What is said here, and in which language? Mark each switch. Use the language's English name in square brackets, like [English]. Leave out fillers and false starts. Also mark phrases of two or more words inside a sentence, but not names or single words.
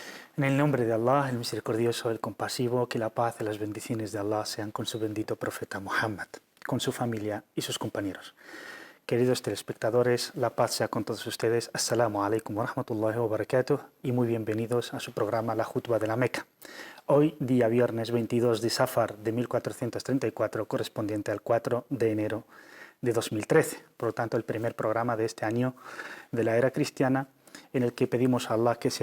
[Spanish] En el nombre de Allah, el misericordioso, el compasivo, que la paz y las bendiciones de Allah sean con su bendito profeta Muhammad, con su familia y sus compañeros. Queridos telespectadores, la paz sea con todos ustedes. [Arabic] السلام عليكم ورحمة الله وبركاته [Spanish] y muy bienvenidos a su programa La Jutba de la Meca. Hoy, día viernes 22 de Safar de 1434, correspondiente al 4 de enero de 2013. Por lo tanto, el primer programa de este año de la era cristiana, en el que pedimos a Allah que sea